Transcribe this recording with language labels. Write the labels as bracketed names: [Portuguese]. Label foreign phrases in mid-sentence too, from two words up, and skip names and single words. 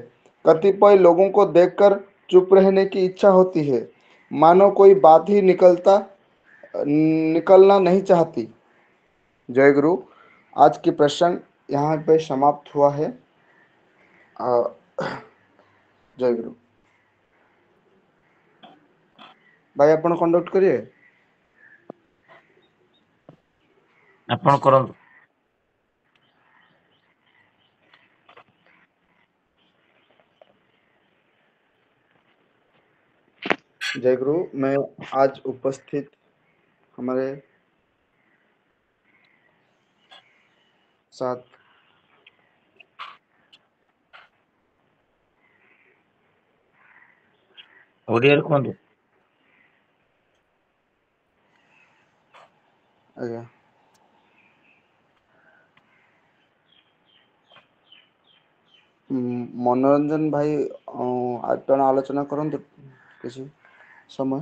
[Hindi] कतिपय लोगों को देखकर चुप रहने की इच्छा होती है, मानो कोई बात ही निकलना नहीं चाहती। जय गुरु। आज की प्रसंग यहाँ पे समाप्त हुआ है। अ, जय गुरु। भाई आपण कंडक्ट करिए। [Odia] ଆପଣ କରନ୍ତୁ। [Hindi] जय गुरु। मैं आज उपस्थित हमारे साथ [Odia] ଓଡ଼ିଆରେ କୁହନ୍ତୁ। ଆଜ୍ଞା ମନୋରଞ୍ଜନ ଭାଇ ଆପଣ ଆଲୋଚନା କରନ୍ତୁ [Hindi] किसी समय।